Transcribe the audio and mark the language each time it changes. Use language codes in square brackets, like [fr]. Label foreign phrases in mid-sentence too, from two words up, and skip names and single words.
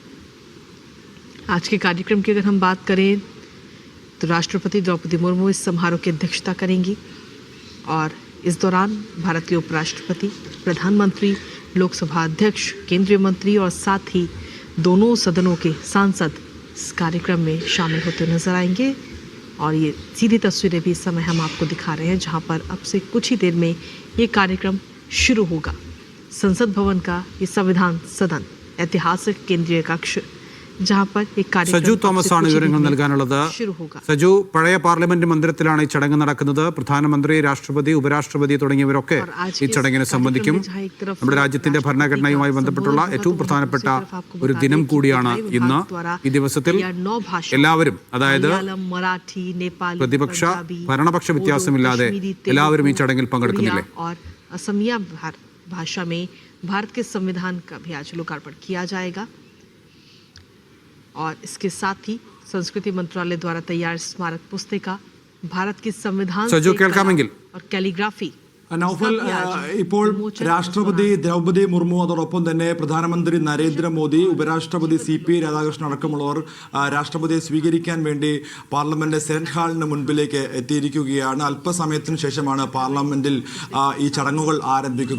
[hi] आज के कार्यक्रम की अगर हम बात करें तो राष्ट्रपति द्रौपदी मुर्मू इस समारोह की अध्यक्षता करेंगी, और इस दौरान भारत के उपराष्ट्रपति, प्रधानमंत्री, लोकसभा अध्यक्ष, केंद्रीय मंत्री और साथ ही दोनों सदनों के सांसद इस कार्यक्रम में शामिल होते नजर आएंगे। और ये सीधी तस्वीरें भी इस समय हम आपको दिखा रहे हैं जहां पर अब से कुछ ही देर में ये कार्यक्रम शुरू होगा। संसद भवन का ये संविधान सदन ऐतिहासिक केंद्रीय कक्ष जहां पर एक कार्यक्रम [ml] സജു തോമസ് ആണ് വിവരങ്ങൾ നൽകാനുള്ളത്. സജു, പഴയ പാർലമെന്റ് മന്ദിരത്തിലാണ് ഈ ചടങ്ങ് നടക്കുന്നത്. പ്രധാനമന്ത്രി, രാഷ്ട്രപതി, ഉപരാഷ്ട്രപതി തുടങ്ങിയവരൊക്കെ ഈ ചടങ്ങിന് സംബന്ധിക്കും. നമ്മുടെ രാജ്യത്തിന്റെ ഭരണഘടനയുമായി ബന്ധപ്പെട്ടുള്ള ഏറ്റവും പ്രധാനപ്പെട്ട ഒരു ദിനം കൂടിയാണ് ഇന്ന്. ഈ ദിവസത്തിൽ എല്ലാവരും, അതായത് പ്രതിപക്ഷ ഭരണപക്ഷ വ്യത്യാസമില്ലാതെ എല്ലാവരും ഈ ചടങ്ങിൽ പങ്കെടുക്കുന്നില്ലേ? [hi] असमिया भाषा में भारत के संविधान का भी आज लोकार्पण किया जाएगा, और इसके साथ ही संस्कृति मंत्रालय द्वारा तैयार स्मारक पुस्तिका भारत की संविधान और कैलीग्राफी [ml] നൗഫൽ, ഇപ്പോൾ രാഷ്ട്രപതി ദ്രൗപദി മുർമു, അതോടൊപ്പം തന്നെ പ്രധാനമന്ത്രി നരേന്ദ്രമോദി, ഉപരാഷ്ട്രപതി CP രാധാകൃഷ്ണൻ അടക്കമുള്ളവർ രാഷ്ട്രപതിയെ സ്വീകരിക്കാൻ വേണ്ടി പാർലമെന്റ് സെനറ്റ് ഹാളിന് മുൻപിലേക്ക് എത്തിയിരിക്കുകയാണ്. അല്പസമയത്തിന് ശേഷമാണ് പാർലമെന്റിൽ ഈ ചടങ്ങുകൾ ആരംഭിക്കുക.